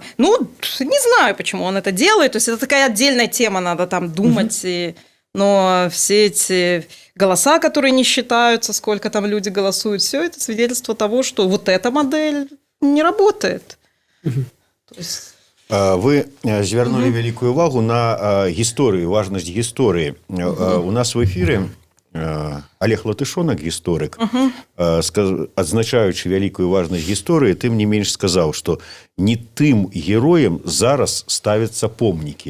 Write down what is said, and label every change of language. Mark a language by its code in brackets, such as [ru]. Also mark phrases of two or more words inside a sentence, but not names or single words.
[ru] не знаю, почему он это делает. То есть, это такая отдельная тема, надо там думать. Но все эти голоса, которые не считаются, сколько там люди голосуют, все это свидетельство того, что вот эта модель не работает. То есть... [be] Вы звярнули вялікую увагу на гісторыю, важнасць гісторыі. У нас в эфіры Олег Латышонак, гісторык, адзначаючы вялікую важнасць гісторыі, тым не менш сказаў, што не тым героям зараз ставяцца помнікі.